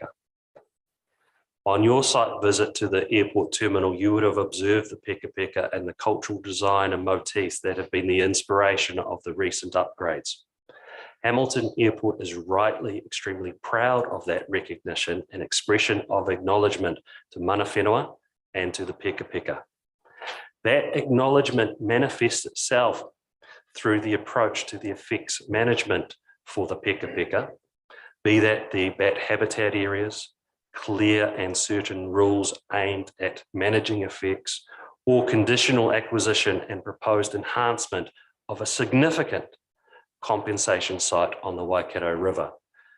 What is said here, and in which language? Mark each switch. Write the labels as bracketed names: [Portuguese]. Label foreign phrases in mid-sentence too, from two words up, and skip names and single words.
[English] On your site visit to the airport terminal, you would have observed the peka peka and the cultural design and motifs that have been the inspiration of the recent upgrades. Hamilton Airport is rightly extremely proud of that recognition and expression of acknowledgement to [Māori] mana whenua [English] and to the peka peka. That acknowledgement manifests itself through the approach to the effects management for the peka peka, be that the bat habitat areas, clear and certain rules aimed at managing effects, or conditional acquisition and proposed enhancement of a significant compensation site on the Waikato River.